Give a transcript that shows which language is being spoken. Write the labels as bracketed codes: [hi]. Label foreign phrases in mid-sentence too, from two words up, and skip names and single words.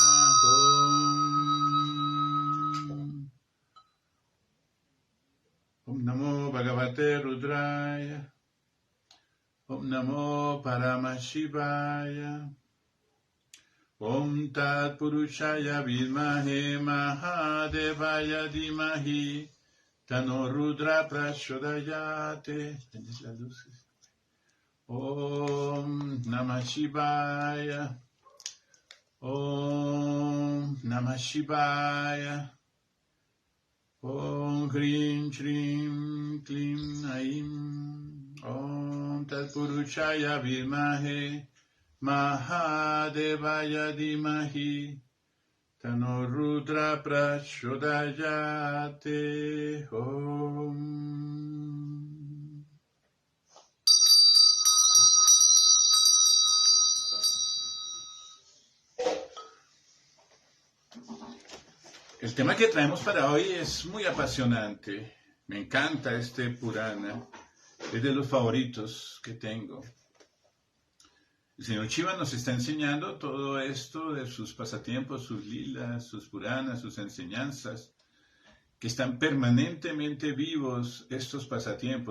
[sa] ॐ नमो भगवते रुद्राय. ॐ नमो परमशिवाय. ॐ तत् पुरुषाय विद्महे महादेवाय धीमहि तन्नो रुद्रः प्रचोदयात्. [es] ¿Tienes las luces? [sa] ॐ नमः शिवाय. ॐ नमः शिवाय. ॐ ह्रीं श्रीं क्लीं ऐं. ॐ तत् पुरुषाय विद्महे महादेवाय धीमहि तन्नो रुद्रः प्रचोदयात्. ॐ. [es] El tema que traemos para hoy es muy apasionante. Me encanta este Purana. Es de los favoritos que tengo. El señor Shiva nos está enseñando todo esto de sus pasatiempos, sus lilas, sus Puranas, sus enseñanzas, que están permanentemente vivos estos pasatiempos.